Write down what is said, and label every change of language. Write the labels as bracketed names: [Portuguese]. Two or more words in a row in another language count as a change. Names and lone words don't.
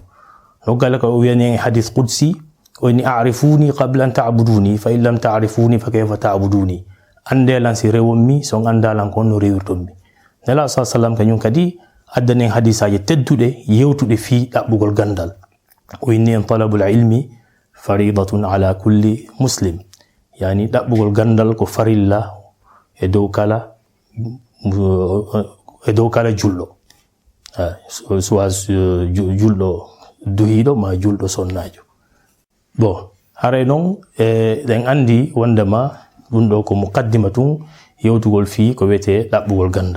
[Fula] noggala ko o wiyani en hadith qudsi, o inni [Arabic] اعرفني قبل أن تعبدني فإن لم تعرفني فكيف تعبدني. [Fula] andelan si rewonmi, son andalan ko no rewirtonmi. nela sallam kañum kadi addani en hadisaji tedduɗe yewtuɗe fi ɗaɓɓugol gandal. o inni en [Arabic] طلب العلم فريضة على كل مسلم, [Fula] yani ɗaɓɓugol gandal ko farilla e dow kala julɗo, soit julɗo duhiɗo ma julɗo sonnajo. bon, haray noon ɗen andi wondema ɗum ɗo ko muqaddima tun yewtugol fi ko wiyete ɗaɓɓugol gandal.